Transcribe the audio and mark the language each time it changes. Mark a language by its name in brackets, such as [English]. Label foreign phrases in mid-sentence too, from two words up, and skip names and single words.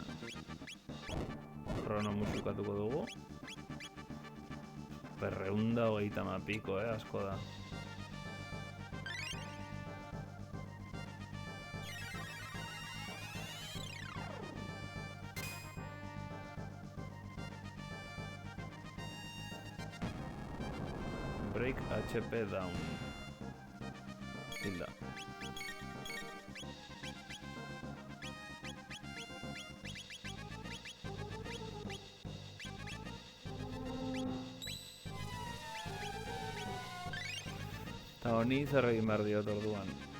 [Basque] Krono musikatuko dugu. 230 piko, asko da. [English] Break HP down. [Basque] Hilda. Eta honi zer egin behar diot orduan.